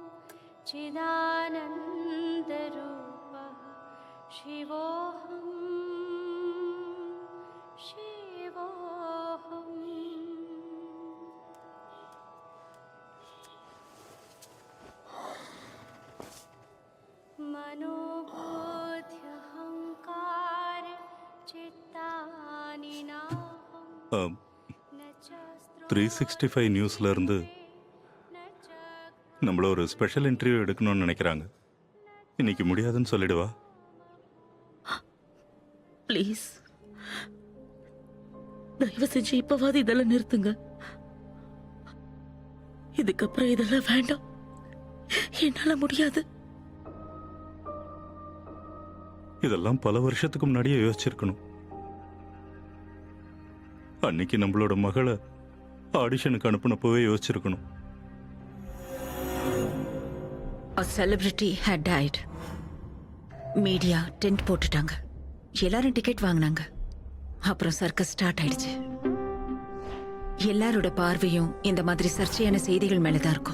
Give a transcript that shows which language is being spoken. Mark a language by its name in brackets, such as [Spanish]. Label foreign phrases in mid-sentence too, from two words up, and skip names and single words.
[Sanskrit] चिदानन्दरूपः शिवोऽहं शिवोऽहम् मनोबोध्यहङ्कार चित्तानि नाहं [Tamil] 365 நியூஸ்ல இருந்து நம்மள ஒரு [English] special interview [Tamil] எடுக்கணும்னு நினைக்கிறாங்க. இன்னைக்கு முடியாதுன்னு சொல்லிடுவா. ப்ளீஸ் தயவு செஞ்சு இப்பவாது இதெல்லாம் நிறுத்துங்க. இதுக்கப்புறம் இதெல்லாம் வேண்டாம். என்னால முடியாது. இதெல்லாம் பல வருஷத்துக்கு முன்னாடியே யோசிச்சிருக்கணும். அன்னைக்கு நம்மளோட மகளை ஆடிஷனுக்கு அனுப்புனப்பவே யோசிச்சிருக்கணும். [English] A celebrity had died. media tent [Tamil] போட்டுட்டாங்க. எல்லாரும் டிக்கெட் வாங்கினாங்க. அப்புறம் [English] circus start [Tamil] ஆயிடுச்சு. எல்லாரோட பார்வையும் இந்த மாதிரி சர்ச்சையான செய்திகள் மேலதான் இருக்கும்.